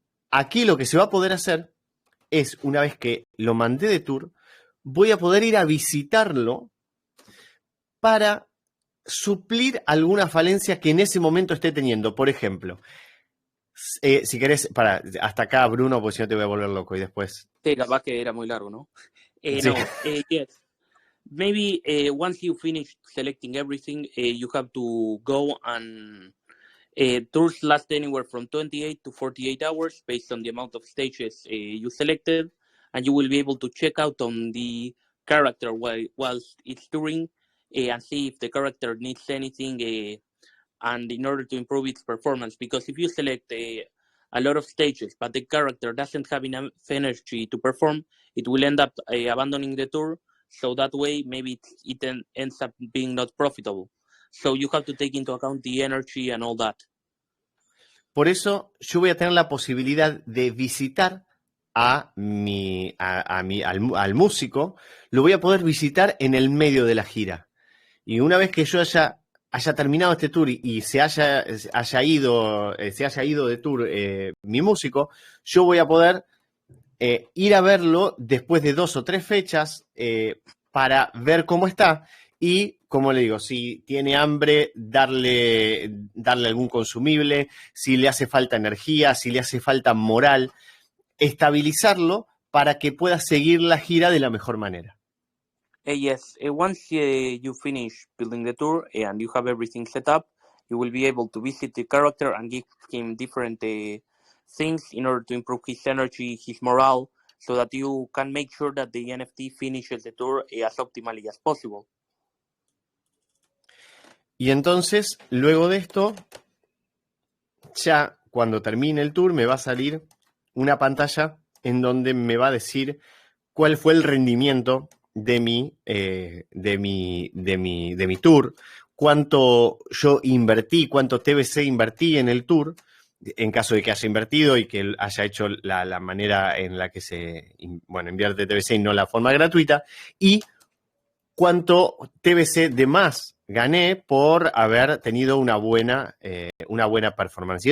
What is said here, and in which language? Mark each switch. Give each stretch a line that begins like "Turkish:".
Spanish: Aquí lo que se va a poder hacer es, una vez que lo mandé de tour, voy a poder ir a visitarlo para suplir alguna falencia que en ese momento esté teniendo. Por ejemplo, si querés, hasta acá, Bruno, porque si no te voy a volver loco y después. Sí, capaz que era muy largo, ¿no? Sí.
English: No, yes. Maybe once you finish selecting everything, you have to go and tours last anywhere from 28 to 48 hours based on the amount of stages you selected, and you will be able to check out on the character while it's touring and see if the character needs anything and in order to improve its performance. Because if you select a lot of stages but the character doesn't have enough energy to perform, it will end up abandoning the tour. So that way maybe it ends up being not profitable. So you have to take into account the energy and all that.
Spanish: Por eso yo voy a tener la posibilidad de visitar al músico, lo voy a poder visitar en el medio de la gira. Y una vez que yo haya terminado este tour y se haya ido de tour mi músico, yo voy a poder ir a verlo después de 2 o 3 fechas para ver cómo está. Y, como le digo, si tiene hambre, darle algún consumible, si le hace falta energía, si le hace falta moral, estabilizarlo para que pueda seguir la gira de la mejor manera.
English: Yes, once you finish building the tour and you have everything set up, you will be able to visit the character and give him different things in order to improve his energy, his morale, so that you can make sure that the NFT finishes the tour as optimally as possible.
Spanish: Y entonces, luego de esto, ya cuando termine el tour me va a salir una pantalla en donde me va a decir cuál fue el rendimiento de mi tour, cuánto yo invertí, cuánto TBC invertí en el tour, en caso de que haya invertido y que haya hecho la manera en la que se invierte TBC y no la forma gratuita, y cuánto TBC de más gané por haber tenido una buena performance.